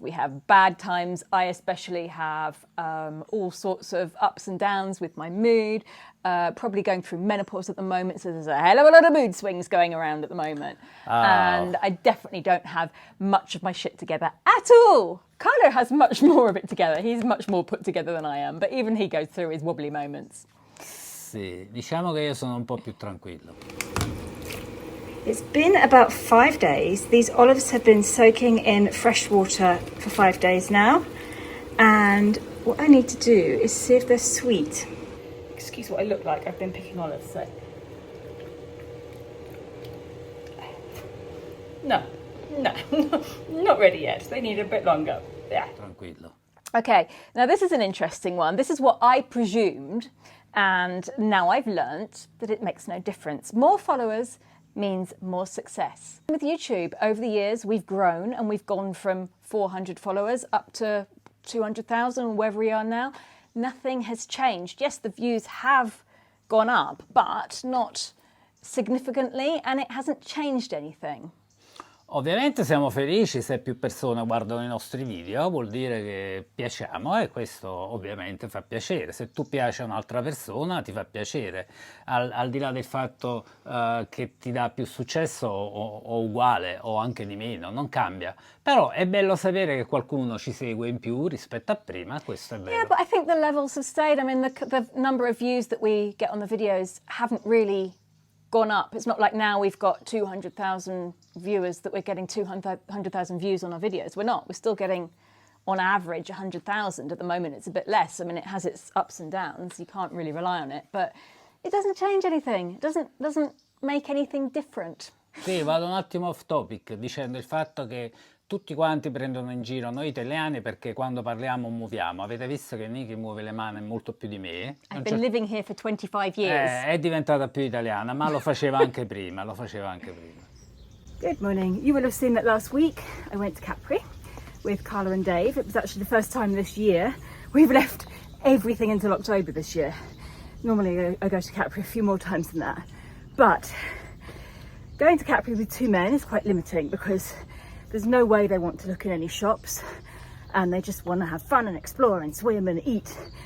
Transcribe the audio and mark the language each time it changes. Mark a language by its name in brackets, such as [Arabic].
[English] We have bad times. I especially have all sorts of ups and downs with my mood, probably going through menopause at the moment, so there's a hell of a lot of mood swings going around at the moment. And I definitely don't have much of my shit together at all. Carlo has much more of it together. He's much more put together than I am, but even he goes through his wobbly moments. [Italian] Sì, diciamo che io sono un po' più tranquillo. [English] It's been about 5 days. These olives have been soaking in fresh water for 5 days now. And what I need to do is see if they're sweet. Excuse what I look like. I've been picking olives, so. No, not ready yet. They need a bit longer. Yeah. [Italian] Tranquillo. [English] Okay, now this is an interesting one. This is what I presumed, and now I've learnt that it makes no difference. More followers means more success. With YouTube, over the years, we've grown and we've gone from 400 followers up to 200,000 or wherever we are now. Nothing has changed. Yes, the views have gone up, but not significantly, and it hasn't changed anything. [Italian] Ovviamente siamo felici se più persone guardano i nostri video, vuol dire che piacciamo e questo ovviamente fa piacere. Se tu piaci a un'altra persona ti fa piacere, al di là del fatto che ti dà più successo o uguale o anche di meno, non cambia. Però è bello sapere che qualcuno ci segue in più rispetto a prima, questo è vero. [English] Yeah, but I think the levels have stayed. I mean, the number of views that we get on the videos haven't really gone up. It's not like now we've got 200,000 viewers that we're getting 200,000 views on our videos. We're not. We're still getting, on average, 100,000. At the moment, it's a bit less. I mean, it has its ups and downs. You can't really rely on it. But it doesn't change anything. It doesn't make anything different. [Italian] Sì, vado un attimo off topic dicendo il fatto che tutti quanti prendono in giro noi italiani perché quando parliamo muoviamo. Avete visto che Nicki muove le mani molto più di me? [English] I've been living here for 25 years. [Italian] È diventata più italiana, ma lo faceva anche prima, [English] Good morning. You will have seen that last week I went to Capri with Carla and Dave. It was actually the first time this year. We've left everything until October this year. Normally I go to Capri a few more times than that. But going to Capri with two men is quite limiting because there's no way they want to look in any shops and they just want to have fun and explore and swim and eat.